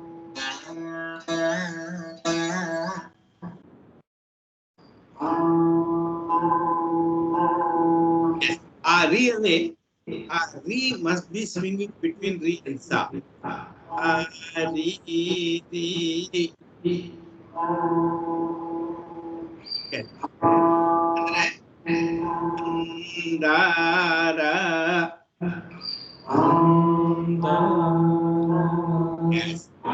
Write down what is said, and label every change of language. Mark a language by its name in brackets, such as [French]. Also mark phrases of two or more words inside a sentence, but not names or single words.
[English] Yes. Re must be swinging between re and sa. Re, re. Yes. Da, yes.